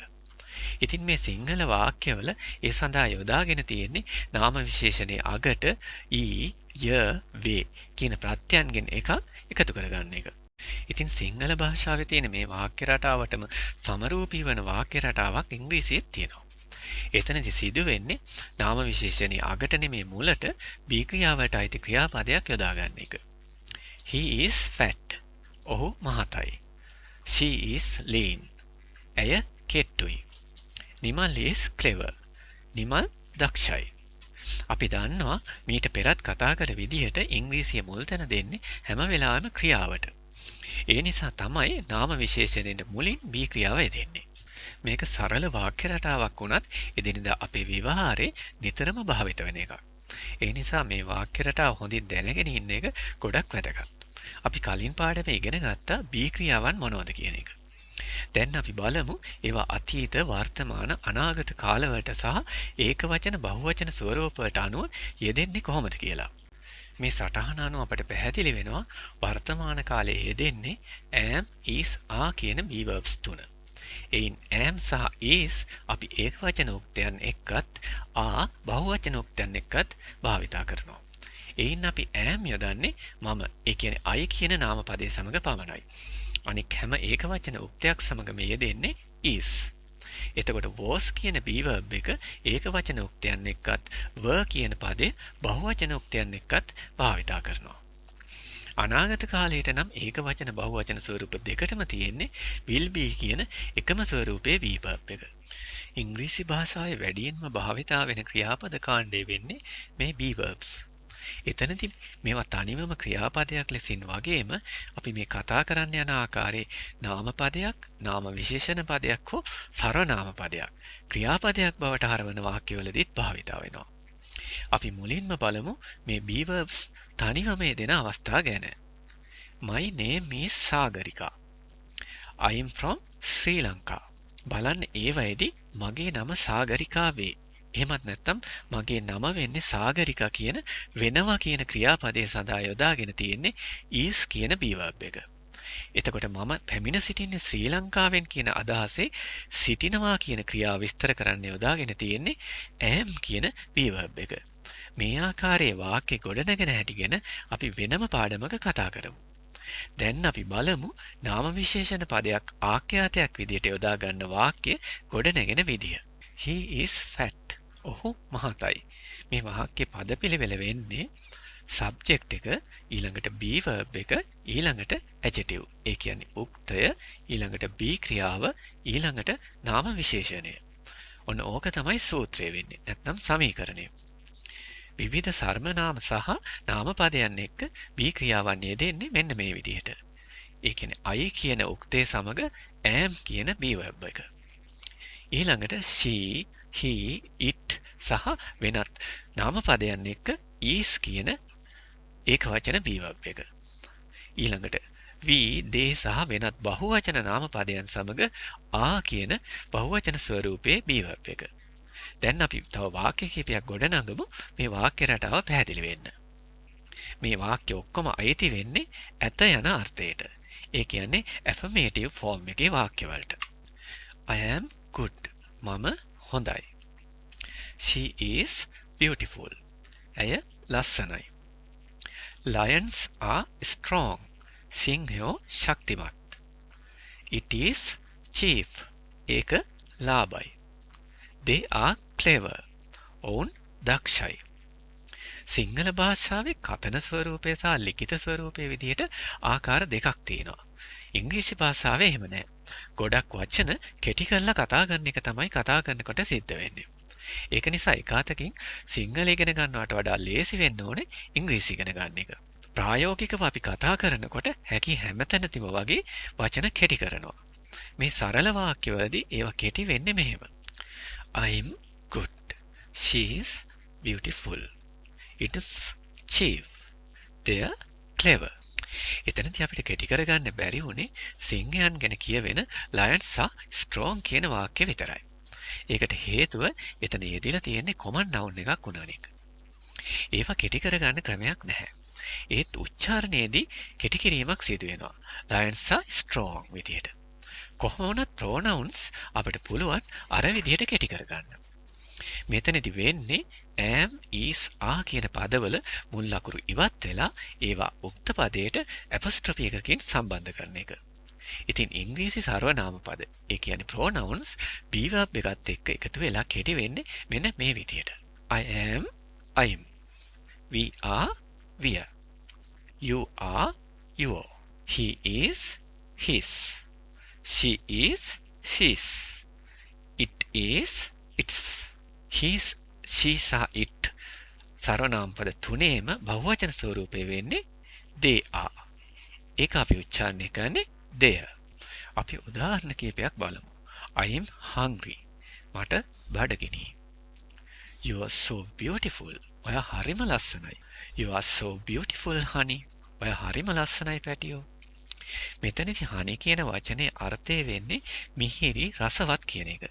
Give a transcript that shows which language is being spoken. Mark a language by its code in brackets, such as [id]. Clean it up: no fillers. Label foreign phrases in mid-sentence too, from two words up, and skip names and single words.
[si] ඉතින් මේ සිංහල වාක්‍යවල ඒ සඳහා යොදාගෙන තියෙන්නේ නාම විශේෂණයේ අගට ඊ, ය, වේ කියන ප්‍රත්‍යයන්ගෙන් එකක් එකතු කරගන්න එක. ඉතින් සිංහල භාෂාවේ තියෙන මේ වාක්‍ය රටාවටම සමරූපී වන වාක්‍ය රටාවක් ඉංග්‍රීසියෙත් තියෙනවා. එතනදි සිදු වෙන්නේ නාම විශේෂණයේ අගට නෙමේ මුලට be ක්‍රියාවට අයිති ක්‍රියාපදයක් යොදා ගන්න එක. [en] He is fat. [si] ඔහු මහතයි. [en] She is lean. [si] ඇය කෙට්ටුයි. [en] නිමල් is clever. [si] නිමල් දක්ෂයි. අපි දන්නවා මීට පෙරත් කතා කළ විදිහට ඉංග්‍රීසිය මුල් තැන දෙන්නේ හැම වෙලාවෙම ක්‍රියාවට. ඒ නිසා තමයි නාම විශේෂණයෙන් මුලින් be ක්‍රියාව යෙදෙන්නේ. මේක සරල වාක්‍ය රටාවක් වුණත් එදිනෙදා අපේ ව්‍යවහාරේ නිතරම භාවිත වෙන එකක්. ඒ නිසා මේ වාක්‍ය රටාව හොඳින් දැනගෙන ඉන්න එක ගොඩක් වැදගත්. අපි කලින් පාඩමේ ඉගෙන ගත්තා be ක්‍රියාවන් මොනවද කියන එක. දැන් අපි බලමු ඒවා අතීත, වර්තමාන, අනාගත කාලවලට සහ ඒකවචන බහුවචන ස්වරූපවලට අනුව යෙදෙන්නේ කොහොමද කියලා. මේ සටහන අනුව අපට පැහැදිලි වෙනවා වර්තමාන කාලයේ යෙදෙන්නේ [en] am, is, are [si] කියන [en] be verbs [si] තුන. එයින් am සහ is අපි ඒකවචන උක්තයන් එක්කත් are බහුවචන උක්තයන් එක්කත් භාවිතා කරනවා. එයින් අපි am යොදන්නේ මම, ඒ කියන්නේ I කියන නාම පදයේ සමග පමණයි. අනික හැම ඒකවචන උක්තයක් සමගම යෙදෙන්නේ is. එතකොට was කියන [en] be verb [si] එක ඒකවචන උක්තයන් එක්කත් were කියන පදේ බහුවචන උක්තයන් එක්කත් භාවිතා කරනවා. අනාගත කාලයට නම් ඒක වචන බහුවචන ස්වරූප දෙකටම තියෙන්නේ [en] will be [si] කියන එකම ස්වරූපයේ [en] be verb [si] එක. ඉංග්‍රීසි භාෂාවේ වැඩියෙන්ම භාවිතා වෙන ක්‍රියාපද කාණ්ඩය වෙන්නේ මේ [en] be verbs. [si] එතනදී මේවා තනිවම ක්‍රියාපදයක් ලෙසින් වගේම අපි මේ කතා කරන්න යන ආකාරයේ නාමපදයක්, නාම විශේෂණ පදයක් හෝ සර්වනාම පදයක් ක්‍රියාපදයක් බවට හරවන වාක්‍යවලදීත් භාවිතා වෙනවා. අපි මුලින්ම බලමු මේ [en] be verbs [si] තනිවම දෙන අවස්ථා ගැන. [en] My name is Sagarika. I am from Sri Lanka. [si] බලන්න ඒවයේදී මගේ නම සාගරිකා වේ. එහෙමත් නැත්නම් මගේ නම වෙන්නේ සාගරිකා කියන වෙනවා කියන ක්‍රියාපදයේ සඳහා යොදාගෙන තියෙන්නේ is කියන [en] be verb [si] එක. එතකොට මම පැමිණ සිටින්නේ ශ්‍රී ලංකාවෙන් කියන අදහසේ සිටිනවා කියන ක්‍රියාව විස්තර කරන්න යොදාගෙන තියෙන්නේ am කියන [en] be verb [si] එක. මේ ආකාරයේ වාක්‍ය ගොඩනගෙන හැටි ගැන අපි වෙනම පාඩමක කතා කරමු. දැන් අපි බලමු නාම විශේෂණ පදයක් ආඛ්‍යාතයක් විදිහට යොදා ගන්න වාක්‍ය ගොඩනැගෙන විදිය. [en] He is fat. [si] ඔහු මහතයි. මේ වාක්‍ය පදපිළිවෙල වෙන්නේ subject එක, ඊළඟට [en] be verb [si] එක, ඊළඟට adjective. ඒ කියන්නේ උක්තය, ඊළඟට be ක්‍රියාව, ඊළඟට නාම විශේෂණය. ඔන්න ඕක තමයි සූත්‍රය වෙන්නේ. නැත්නම් සමීකරණය. විවිධ සර්වනාම සහ නාම පදයන් එක්ක be ක්‍රියාවන් යෙදෙන්නේ මෙන්න මේ විදිහට. ඒ කියන්නේ I කියන උක්තේ සමග am කියන [en] be verb [si] එක. ඊළඟට [en] she, he, it [si] සහ වෙනත් නාම පදයන් එක්ක is කියන ඒක වචන [en] be verb [si] එක. ඊළඟට [en] we, they [si] සහ වෙනත් බහුවචන නාම පදයන් සමග are කියන බහුවචන ස්වරූපයේ [en] be verb [si] එක. දැන් අපි තව වාක්‍ය කිහිපයක් ගොඩනගමු මේ වාක්‍ය රටාව පැහැදිලි වෙන්න. මේ වාක්‍ය ඔක්කොම අයිති වෙන්නේ ඇත යන අර්ථයට. ඒ කියන්නේ [en] affirmative form [si] එකේ වාක්‍ය වලට. [en] I am good. [si] මම හොඳයි. [en] She is beautiful. [si] ඇය ලස්සනයි. [en] Lions are strong. [si] සිංහයෝ ශක්තිමත්. [en] It is cheap. [si] ඒක ලාභයි. [en] They are clever. [si] ඔවුන් දක්ෂයි. සිංහල භාෂාවේ කතන ස්වරූපය සහ ලිඛිත ස්වරූපයේ විදිහට ආකාර දෙකක් තියෙනවා. ඉංග්‍රීසි භාෂාවේ එහෙම නැහැ. ගොඩක් වචන කෙටි කරලා කතා කරන එක තමයි කතා කරනකොට සිද්ධ වෙන්නේ. ඒක නිසා එකාතකින් සිංහල ඉගෙන ගන්නවට වඩා ලේසි වෙන්න ඕනේ ඉංග්‍රීසි ඉගෙන ගන්න එක. ප්‍රායෝගිකව අපි කතා කරනකොට හැකි හැමතැනදීම වගේ වචන කෙටි කරනවා. මේ සරල වාක්‍යවලදී ඒවා කෙටි වෙන්නේ මෙහෙම. [en] I'm good. She is beautiful. It is cheap. They are clever. [si] එතනදී අපිට කෙටි කරගන්න බැරි වුණේ සිංහයන් ගැන කියවෙන lions සහ strong කියන වාක්‍ය විතරයි. ඒකට හේතුව එතන යෙදিলা තියෙන්නේ [en] common noun [si] එකක් වුණාන එක. ඒවා කෙටි කරගන්න ක්‍රමයක් නැහැ. ඒත් උච්චාරණයේදී කෙටි කිරීමක් සිදු වෙනවා. lions සහ strong විදියට. කොහොම වුණත් pronouns අපිට පුළුවන් අර විදිහට කෙටි කරගන්න. මෙතනදී වෙන්නේ [en] am, is, are [si] කියන පදවල මුල් ලකුරු ඉවත් වෙලා ඒවා උක්ත පදයට apostrophe එකකින් සම්බන්ධ කරන එක. ඉතින් ඉංග්‍රීසි සර්වනාම පද, ඒ කියන්නේ pronouns [en] be verb [si] එකත් එක්ක එකතු වෙලා කෙටි වෙන්නේ මෙන්න මේ විදිහට. [en] I am, I'm. We are, we're. You are, your. He is, his. She is, she's. It is, its. He's, she [si] සහ it සර්වනාම පද තුනේම බහුවචන ස්වරූපය වෙන්නේ [en] they are. [si] ඒක අපි උච්චාරණය කරන්නේ there. අපි උදාහරණ කීපයක් බලමු. [en] I am hungry. [si] මට බඩගිනි. [en] You are so beautiful. [si] ඔයා හරිම ලස්සනයි. [en] You are so beautiful honey. [si] ඔයා හරිම ලස්සනයි පැටියෝ. මෙතනදී honey කියන වචනේ අර්ථය වෙන්නේ මිහිරි රසවත් කියන එක.